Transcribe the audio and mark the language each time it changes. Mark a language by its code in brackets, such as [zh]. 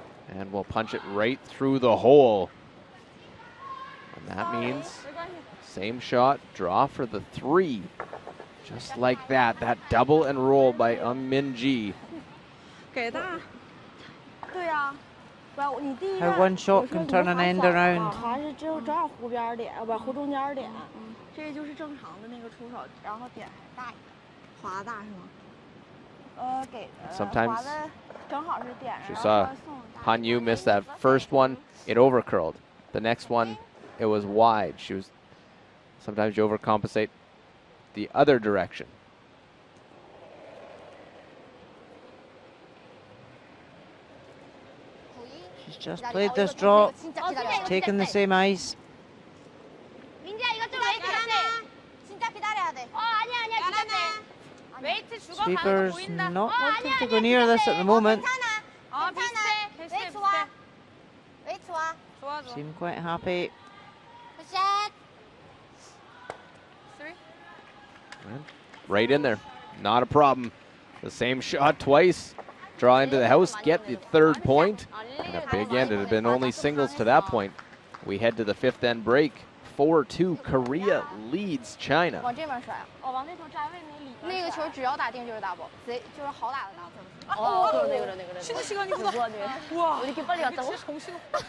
[en] And we'll punch it right through the hole. And that means same shot, draw for the 3. Just like that, that double and roll by Minji. How one shot can turn an end around. [zh] 还是只有正好湖边点，不湖中间点，这就是正常的那个出手，然后点大一点，划大是吗？给 [en] Sometimes [zh] 划的正好是点上。 [en] She saw Han Yu miss that first one, it overcurled. The next one, it was wide. Sometimes you overcompensate the other direction. She's just played this draw, taken the same ice. [ko] 민지야, 이거 좀 웨이트 해야 돼. 진짜 기다려야 돼. 아니야, 기다려. 웨이트 죽어 가는 거 [en] Sweeper's [ko] 보인다. [en] not wanting to go near this at the moment. [ko] 아, 비슷해. 웨이트 와. 웨이트 와. 좋아. [en] Seem quite happy. [ko] 굿샷. [en] Right in there, not a problem. The same shot twice. Draw into the house, get the 3rd point. And a big end, it had been only singles to that point. We head to the 5th end break. 4-2, Korea leads China. [zh] 往这边甩啊！往那头站位那个球只要打定就是大宝，就是好打的大宝。那个。 [ko] 쉬는 시간이구나. 우와. 왜 이렇게 빨리 왔다고? 진짜 정신없.